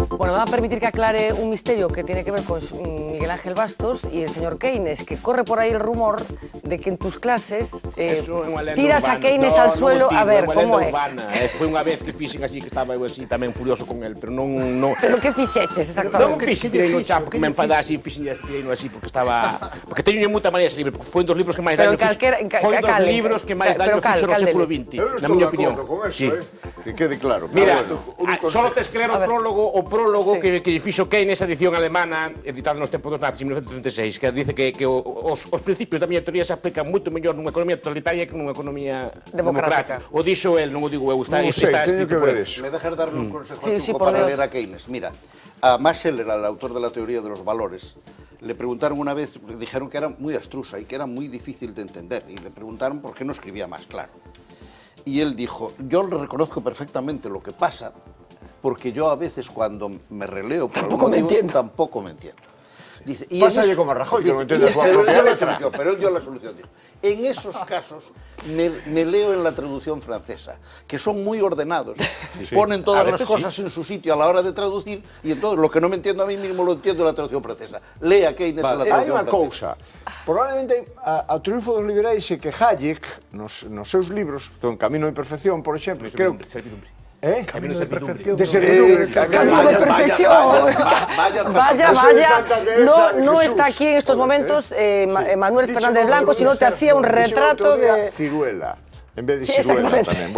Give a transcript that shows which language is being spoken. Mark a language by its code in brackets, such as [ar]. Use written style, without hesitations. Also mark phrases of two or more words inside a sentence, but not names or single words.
[es] Bueno, me va a permitir que aclare un misterio que tiene que ver con Miguel Ángel Bastos y el señor Keynes, que corre por ahí el rumor de que en tus clases tiras a Keynes al suelo. [gl] A ver, como é? Foi unha vez que fixen así, que estaba eu así tamén furioso con el, pero non... Pero que fixeches, exactamente? Non fixen, tirei no chapo, que me enfadase, fixen tirei no así, porque estaba... Porque teño moita maneira ese libro, porque foi un dos libros que máis daño foi un dos libros que máis daño fixo no século XX, na miña opinión. Que quede claro. Mira, só tes que ler o prólogo que fixo Keynes, a edición alemana, editada nos tempos dos nazis, en 1936, que dice que os principios da miña teoría se aplican moito mellor nunha economía totalitaria que nunha economía democrática. O dixo el, non o digo eu, está escrito por el. [es] Me dejas darme un consejo para leer a Keynes. Mira, a Max Scheler, el autor de la teoría de los valores, le preguntaron una vez, dijeron que era muy abstrusa y que era muy difícil de entender, y le preguntaron por qué no escribía más claro. Y él dijo, yo reconozco perfectamente lo que pasa, porque yo a veces cuando me releo por algún motivo tampoco me entiendo. Dice, Pásale como a Rajoy, que no entiende su propia letra. Pero él dio la solución. Dijo, en esos casos me leo en la traducción francesa, que son muy ordenados, ponen todas las cosas en su sitio a la hora de traducir, y entonces lo que no me entiendo a mí mismo lo entiendo en la traducción francesa. Lea Keynes en la traducción francesa. [gl] Hai unha cousa, probablemente ao triunfo dos liberais é que Hayek, nos seus libros, En Camino de Perfección, por exemplo, creo... [es] Camino de perfección. De servidumbre. Camino de perfección. Vaya. No está aquí en estos momentos Manuel Fernández Blanco, sino te hacía un retrato de... [gl] Ciruela. En vez de Ciruela tamén.